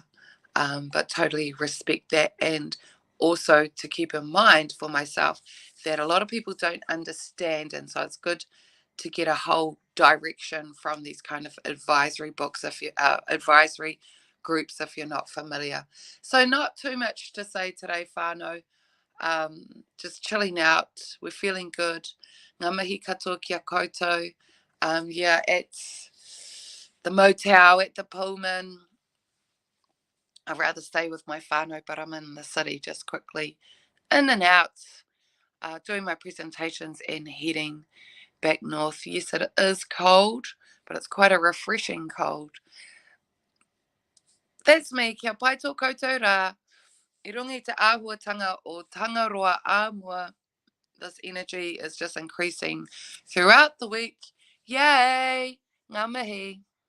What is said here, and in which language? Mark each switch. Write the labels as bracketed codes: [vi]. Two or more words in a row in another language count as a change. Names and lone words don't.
[en] But totally respect that, and also to keep in mind for myself that a lot of people don't understand, and so it's good to get a whole direction from these kind of advisory books, if you advisory groups, if you're not familiar. So not too much to say today, whānau. Just chilling out. We're feeling good. [mi] Ngā mihi katoa kia koutou. [en] At the motel, at the Pullman. I'd rather stay with my whānau, but I'm in the city just quickly in and out, doing my presentations and heading back north. Yes, it is cold, but it's quite a refreshing cold. That's me. [mi] Kia pai tō koutou rā. I rungi te āhuatanga o Tangaroa Āmua. [en] This energy is just increasing throughout the week. Yay! [mi] Ngā mihi.